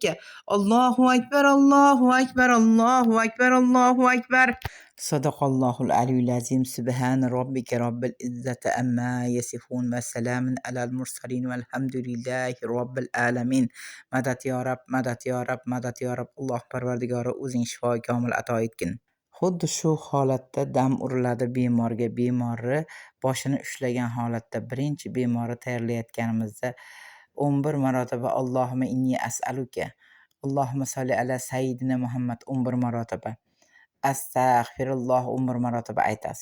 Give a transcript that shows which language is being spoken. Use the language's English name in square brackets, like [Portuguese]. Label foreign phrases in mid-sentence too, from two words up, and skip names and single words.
[Arabic] الله أكبر الله أكبر الله أكبر الله أكبر. صدق الله العلي العظيم. سبحان ربك رب العزة أما يصفون وسلام على المرسلين والحمد لله رب العالمين. مدد يا رب مدد يا رب مدد يا رب. [Uzbek] الله parvardigori o'zing shifo komil ato etgin. Xuddi shu holatda dam uriladi bemorga. Bemorni boshini ushlagan holatda birinchi bemorni tayyorlayotganimizda 11 marotaba [Arabic] اللهم إني أسألك اللهم صل على سيدنا محمد [Uzbek] 11 marotaba astag'firulloh 11 marotaba aytasiz.